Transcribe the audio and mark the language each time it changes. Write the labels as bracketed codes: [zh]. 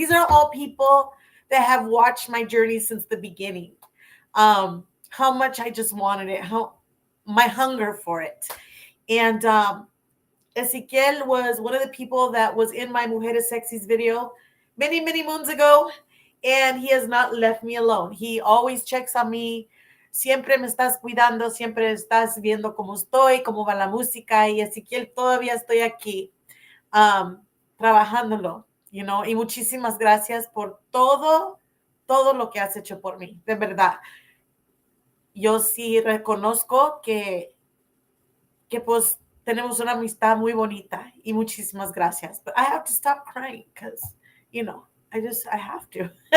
[en] These are all people that have watched my journey since the beginning. How much I just wanted it, how my hunger for it. And Ezequiel was one of the people that was in my Mujeres Sexys video many, many moons ago. And he has not left me alone. He always checks on me. [es] Siempre me estás cuidando, siempre estás viendo cómo estoy, cómo va la música. Y Ezequiel, todavía estoy aquí um, trabajándolo, [en] you know. [es] Y muchísimas gracias por todo lo que has hecho por mí. De verdad. Yo sí reconozco que pues tenemos una amistad muy bonita y muchísimas gracias. [en] But I have to stop crying because, you know, I have to.